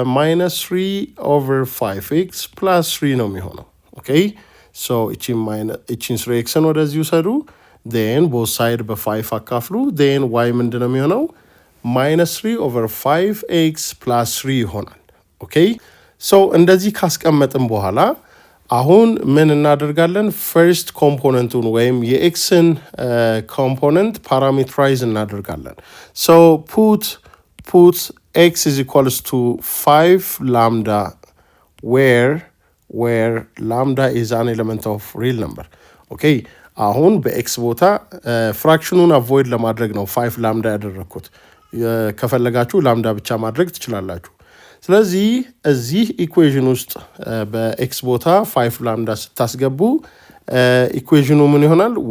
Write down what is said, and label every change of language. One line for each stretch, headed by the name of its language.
Amharic: -3/5x plus 3 ነው የሚሆነው። ኦኬ ሶ እቺን 3xን ወደዚህ ውሰዱ then both side በ5 አካፍሉ then y ምንድነው የሚሆነው? -3/5x plus 3 ይሆናል። ኦኬ ሶ እንደዚህ ካስቀመጥን በኋላ አሁን ምን እናደርጋለን? ፈርስት ኮምፖነንቱን ወይም የኤክስን ኮምፖነንት ፓራሜትራይዝ እናደርጋለን። ሶ ፑት
English: x is equals to 5 lambda where lambda is an element of real number.
Amharic: ኦኬ አሁን በኤክስ ቦታ ፍራክሽኑን አቮይድ ለማድረግ ነው 5 ላምዳ ያደረኩት። ከፈለጋችሁ ላምዳ ብቻ ማድረግ ትችላላችሁ። ስለዚህ እዚህ ኢኩዌሽን ውስጥ በኤክስ ቦታ 5 ላምዳ ስታስገቡ ኢኩዌሽኑ ምን ይሆናል?